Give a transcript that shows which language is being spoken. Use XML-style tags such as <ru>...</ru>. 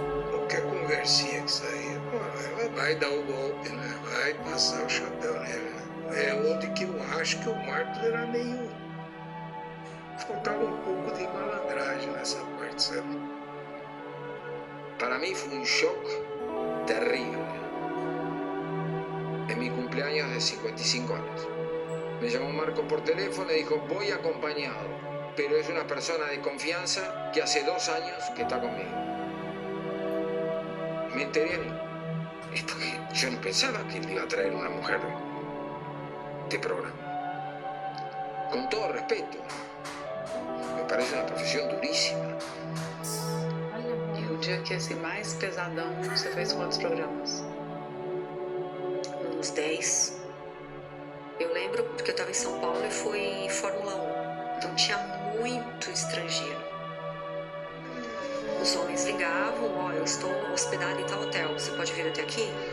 <pt>Qualquer conversinha que saía, ela vai dar o golpe, né? Vai passar o chapéu nele, né? É onde que eu acho que o Marcos era meio... Faltava um pouco de malandragem nessa parte, sabe?</pt> <es>Para mí fue un shock terrible. En mi cumpleaños de 55 años. Me llamó Marco por teléfono y dijo: voy acompañado, pero es una persona de confianza que hace 2 años que está conmigo. Me enteré ahí. Es porque yo no pensaba que le iba a traer una mujer de programa. Con todo respeto, me parece una profesión durísima.</es> <pt>E o dia que esse mais pesadão, você fez quantos programas? anos 10. Eu lembro porque eu estava em São Paulo e fui Fórmula 1. Então tinha muito estrangeiro. Os homens ligavam, ó, eu estou hospedada em tal hotel, você pode vir até aqui?</pt>